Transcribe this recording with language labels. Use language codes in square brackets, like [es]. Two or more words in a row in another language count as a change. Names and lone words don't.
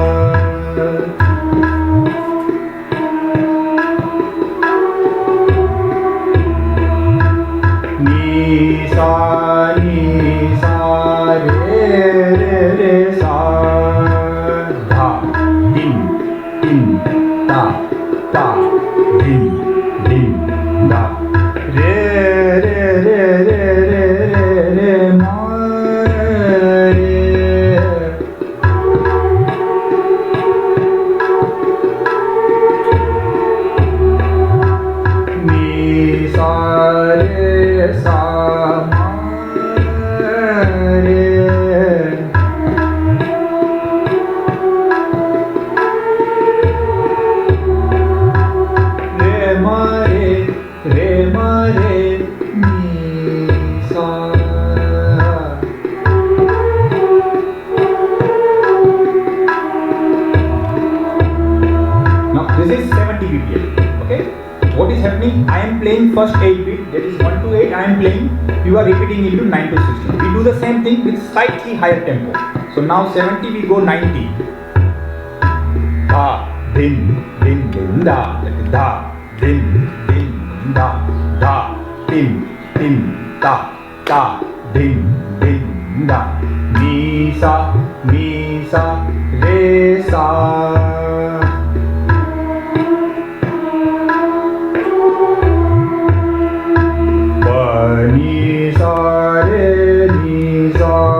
[en] Ni sa re sa. Dha din da din da re ma re. Ni sa re sa ma re. Re ma re ni sa. Now this is 70 BPM. Okay. What is happening? I am playing first 8 beat, that is 1 to 8. I am playing. You are repeating into 9 to 16. We do the same thing with slightly higher tempo. So now 70 we go 90. Da din da da din da din da din da. Ni sa re sa. Ni sa re ni sa.